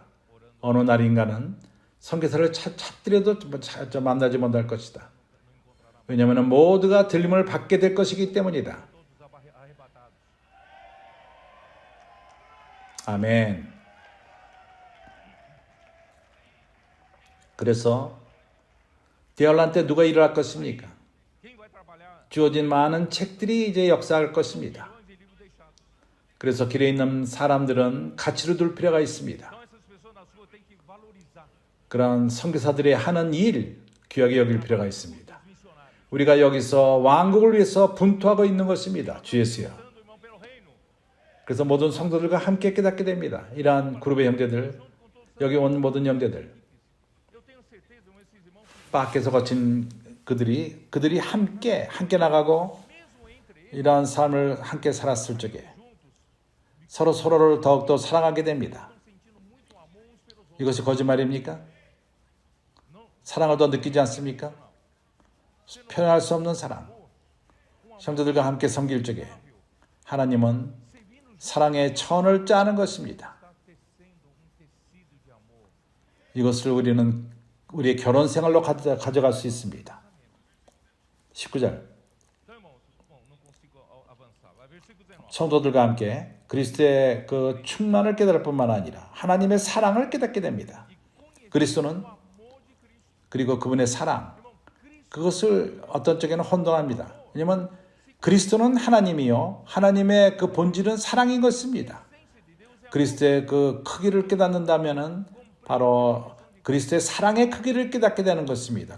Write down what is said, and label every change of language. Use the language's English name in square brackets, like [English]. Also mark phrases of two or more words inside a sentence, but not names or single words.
[Korean] 어느 날인가는 선교사를 찾더라도 만나지 못할 것이다. 왜냐하면 모두가 들림을 받게 될 것이기 때문이다. [Portuguese] todos arrebatados. [Korean] 아멘. 그래서 대열란 때 누가 일을 할 것입니까? [Portuguese] Quem vai trabalhar [Korean] 주어진 많은 책들이 이제 역사할 것입니다. [Portuguese] milhões de livros deixados. [Korean] 그래서 길에 있는 사람들은 가치를 둘 필요가 있습니다. [Portuguese] Então essas pessoas na rua têm que valorizar [Korean] 그런 선교사들이 하는 일 귀하게 여길 필요가 있습니다. [Portuguese] os missionários. [Korean] 우리가 여기서 왕국을 위해서 분투하고 있는 것입니다. 주 예수여. [Portuguese] Dando, irmão, pelo reino. [Korean] 그래서 모든 성도들과 함께 깨닫게 됩니다. 이러한 그룹의 형제들, 여기 온 모든 형제들, [Portuguese] Eu tenho certeza, irmão, esses irmãos, [Korean] 밖에서 거친 그들이 함께 나가고 [Portuguese] mesmo entre eles, [Korean] 이러한 삶을 함께 살았을 적에 서로 서로를 더욱더 사랑하게 됩니다. [Portuguese] estão sentindo muito amor uns pelos outros. [Korean] 이것이 거짓말입니까? 사랑을 더 느끼지 않습니까? 표현할 수 없는 사랑. 형제들과 함께 섬길 적에 하나님은 사랑의 천을 짜는 것입니다. [Portuguese] Está tecendo tecido de amor. [Korean] 이것을 우리는 우리의 결혼 생활로 가져갈 수 있습니다. 19절. [Portuguese] Então, irmãos, bom, não consigo avançar. Vai, versículo 19. [Korean] 성도들과 함께 그리스도의 그 충만을 깨달을 뿐만 아니라 하나님의 사랑을 깨닫게 됩니다. 그리스도는 [Portuguese] O amor de [Korean] 그리고 그분의 사랑, 그것을 어떤 쪽에는 혼동합니다. 왜냐하면 그리스도는 하나님이요, 하나님의 그 본질은 사랑인 것입니다. 그리스도의 그 크기를 깨닫는다면은 바로 그리스도의 사랑의 크기를 깨닫게 되는 것입니다.